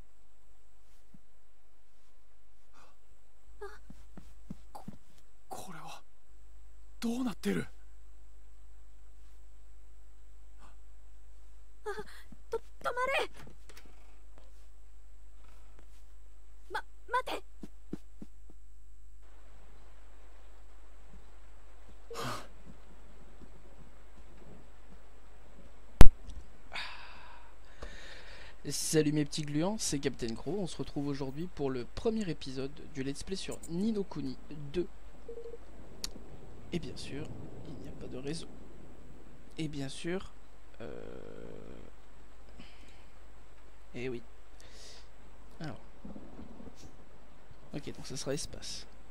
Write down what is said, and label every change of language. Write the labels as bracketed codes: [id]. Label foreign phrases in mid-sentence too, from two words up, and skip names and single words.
[ja] これはどうなってる。止まれ。待て。 [fr] Salut mes petits gluants, c'est Captain Crow. On se retrouve aujourd'hui pour le premier épisode du [en] let's play [fr] sur Ni no Kuni 2. Et bien sûr, il n'y a pas de réseau. Et bien sûr, eh oui. Alors. Ok, donc ça sera espace.